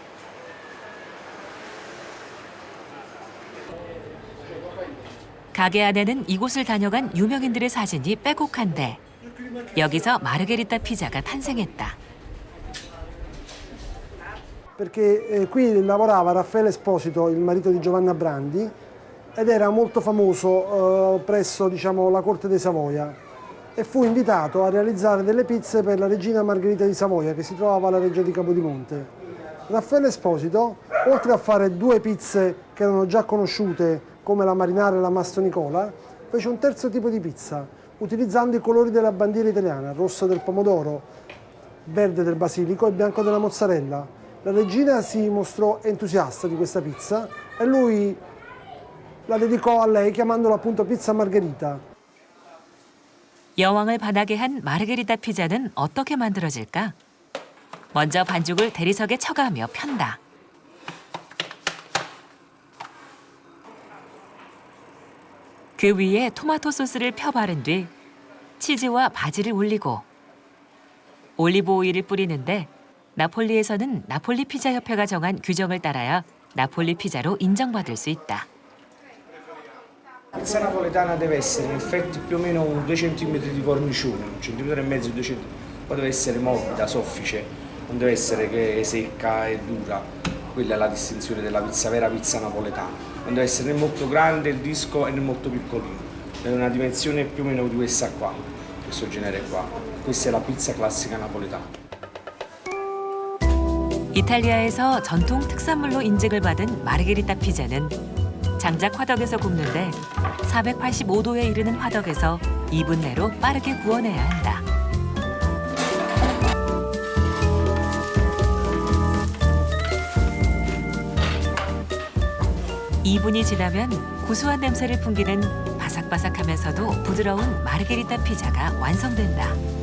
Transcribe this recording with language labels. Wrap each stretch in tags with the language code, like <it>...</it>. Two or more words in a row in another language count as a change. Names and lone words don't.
<ko>가게 안에는 이곳을 다녀간 유명인들의 사진이 빼곡한데 여기서 마르게리타 피자가 탄생했다.</ko> <it>Perché qui lavorava Raffaele Esposito, il marito di Giovanna Brandi, ed era molto famoso presso, diciamo, la corte dei Savoia, e fu invitato a realizzare delle pizze per la regina Margherita di Savoia, che si trovava alla reggia di Capodimonte. Raffaele Esposito, oltre a fare 2 pizze che erano già conosciute, come la marinara e la Mastro Nicola, fece un terzo tipo di pizza, utilizzando i colori della bandiera italiana, rosso del pomodoro, verde del basilico e bianco della mozzarella. La regina si mostrò entusiasta di questa pizza e lui la dedicò a lei chiamandola appunto pizza margherita.</it> <ko>여왕을 반하게 한 마르게리타 피자는 어떻게 만들어질까? 먼저 반죽을 대리석에 쳐가며 편다. 그 위에 토마토 소스를 펴 바른 뒤 치즈와 바지를 올리고 올리브 오일을 뿌리는데 나폴리에서는 나폴리 피자 협회가 정한 규정을 따라야 나폴리 피자로 인정받을 수 있다.</ko> <it>La pizza napoletana deve essere in effetti più o meno 2 cm di cornicione, 1,5 cm, 2 cm. Poi deve essere morbida, soffice, non deve essere che è secca e dura. Quella è la distinzione della pizza, vera pizza napoletana. Non deve essere né molto grande il disco né molto piccolino. Deve una dimensione più o meno di questa qua, questo genere qua. Questa è la pizza classica napoletana.</it> <ko>이탈리아에서 전통 특산물로 인증을 받은 마르게리타 피자는 장작 화덕에서 굽는데 485도에 이르는 화덕에서 2분 내로 빠르게 구워내야 한다. 2분이 지나면 구수한 냄새를 풍기는 바삭바삭하면서도 부드러운 마르게리타 피자가 완성된다.</ko>